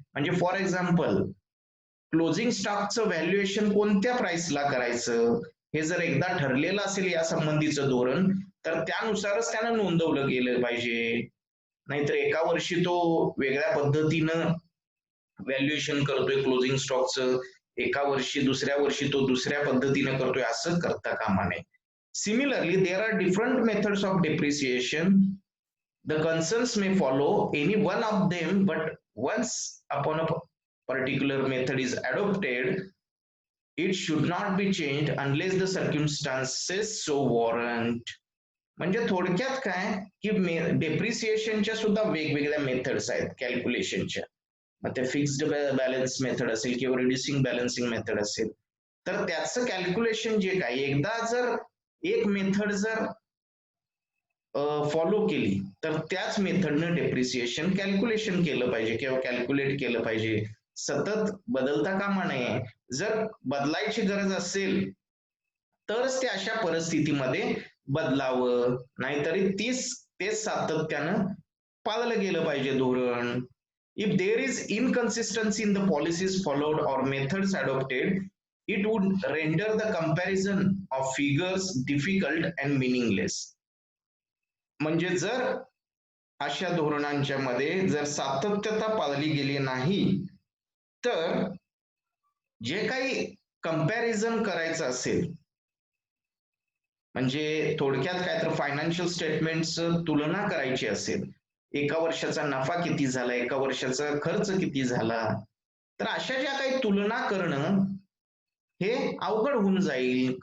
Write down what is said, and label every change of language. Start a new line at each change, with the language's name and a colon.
Marathi: म्हणजे for example, closing स्टॉकचं valuation कोणत्या प्राइसला करायचं हे जर एकदा ठरलेलं असेल या संबंधीचं धोरण, तर त्यानुसारच त्यानं नोंदवलं गेलं पाहिजे. नाहीतर एका वर्षी तो वेगळ्या पद्धतीनं व्हॅल्युएशन करतोय क्लोजिंग स्टॉकचं, एका वर्षी दुसऱ्या वर्षी तो दुसऱ्या पद्धतीने करतोय, असं करता कामा नये.
English: Similarly, there are different methods of depreciation. The concerns may follow any one of them, but once upon a particular method is adopted, it should not be changed unless the circumstances so warrant.
Marathi: म्हणजे थोडक्यात काय की डेप्रिसिएशनच्या सुद्धा वेगवेगळ्या methods आहेत कॅल्क्युलेशनच्या. मग ते fixed balance method असेल किंवा रिड्युसिंग बॅलन्सिंग मेथड असेल, तर त्याचं कॅल्क्युलेशन जे काही एकदा जर एक मेथड जर फॉलो केली तर त्याच मेथडनं डेप्रिसिएशन कॅल्क्युलेशन केलं पाहिजे किंवा कॅल्क्युलेट केलं पाहिजे. सतत बदलता कामा नये. जर बदलायची गरज असेल तरच ते अशा परिस्थितीमध्ये बदलावं, नाहीतरी तेच सातत्यानं पाळलं गेलं पाहिजे धोरण.
English: If there is inconsistency in the policies followed or methods adopted, it would render the comparison of figures difficult and meaningless.
Marathi: म्हणजे जर अशा धोरणांच्या मध्ये जर सातत्यता पाळली गेली नाही तर जे काही कंपॅरिझन करायचं असेल, म्हणजे थोडक्यात काय तर फायनान्शियल स्टेटमेंट्स तुलना करायची असेल, एका वर्षाचा नफा किती झाला, एका वर्षाचा खर्च किती झाला, तर अशा ज्या काही तुलना करणं हे अवघड होऊन जाईल.